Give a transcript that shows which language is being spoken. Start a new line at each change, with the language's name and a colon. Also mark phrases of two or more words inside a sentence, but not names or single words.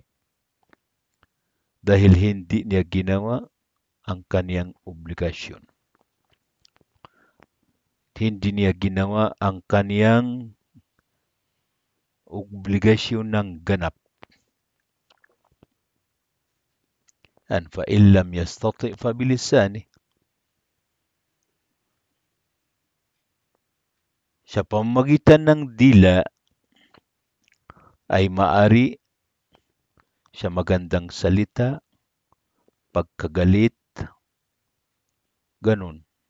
Filipino: Dahil hindi niya ginawa ang kaniyang obligasyon. Hindi niya ginawa ang kaniyang obligasyon ng ganap.
Arabic: And فإن لم يستطع فبلسانه.
Filipino: Sa pamamagitan ng dila ay maari sa magandang salita, pagkagalit, ganun.